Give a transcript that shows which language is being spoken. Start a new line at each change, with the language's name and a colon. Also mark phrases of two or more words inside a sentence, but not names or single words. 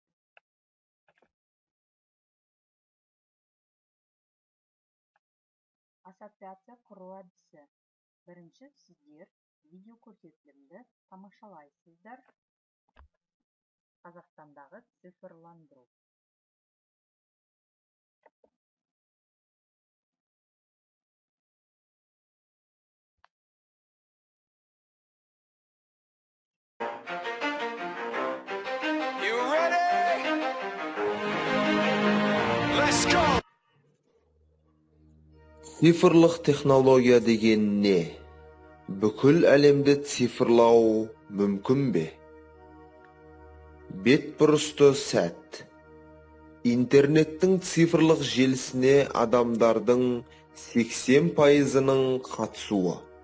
Kazakh: Ассоциация құру әдісі. Бірінші, сіздер видео көрсетілімді тамашалайсыздар. Қазақстандағы цифрландыру.
English: You ready? Let's go.
Kazakh: Цифрлық технология деген не? Бүкіл әлемді цифрлау мүмкін бе? Бетбұрысты сәт. Интернеттің цифрлық желісіне адамдардың 80%-ның қатысуы.